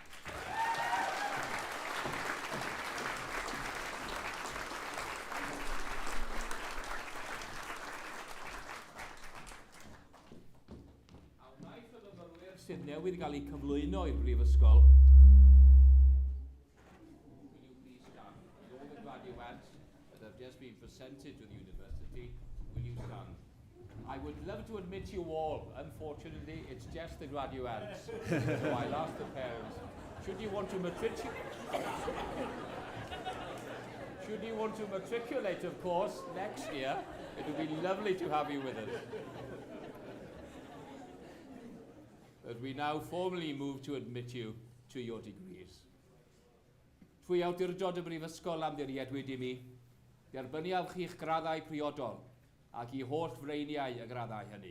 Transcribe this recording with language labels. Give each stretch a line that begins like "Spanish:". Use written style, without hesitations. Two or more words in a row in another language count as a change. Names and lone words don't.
Welsh: Sydd newydd gael ei cyflwyno i'r Brifysgol.
English: Will you please stand? All the graduates that have just been presented to the university, will you stand? I would love to admit you all. Unfortunately, it's just the graduates. So I'll ask the parents, should you want to matriculate, of course, next year, it would be lovely to have you with us. But we now formally move to admit you to your degrees.
Welsh: Trwy awdurdod y Brifysgol Amddiriedwyd i mi, derbynniaf chi'ch graddau priodol ac I holl freiniau y graddau hynny.